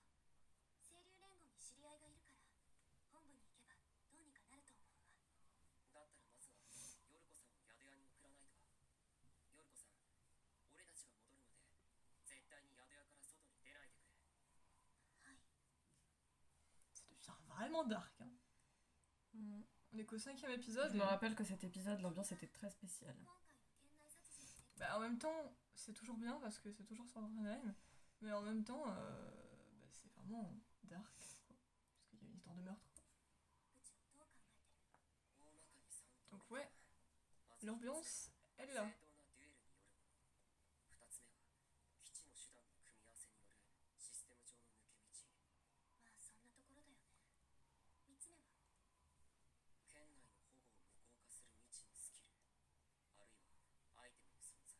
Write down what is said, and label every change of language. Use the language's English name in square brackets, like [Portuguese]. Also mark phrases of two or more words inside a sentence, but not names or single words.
[Japanese] 清流連合に知り合いがいるから本部に行けばどうにかなると思うわ。だったらまずはヨルコさんを宿屋に送らないと。ヨルコさん、俺たちが戻るまで絶対に宿屋から外に出ないでくれ。はい。 [French] Ça devient vraiment dark, hein. Mm. On est qu'au 5e épisode. Je me et- rappelle que cet épisode, l'ambiance était très spéciale. [Japanese] 今回の県内殺人の [French] Bah, en même temps, c'est toujours bien parce que c'est toujours sur Adrenaline. Mais en même temps, bah, c'est vraiment dark, quoi. Parce qu'il y a une histoire de meurtre, quoi. [Japanese] 部長どう考えてる？大まかに3通 [French] Donc [Japanese] り。 [French] ouais, [Japanese] まず [French] l'ambiance, elle est [Japanese] 正 [French] là. [Japanese] 当なデュエルによるもの。2つ目は基地の手段の組み合わせによるシステム上の抜け道。まあそんなところだよね。3つ目は県内の保護を無効化する未知のスキル、あるいはアイテムの存在。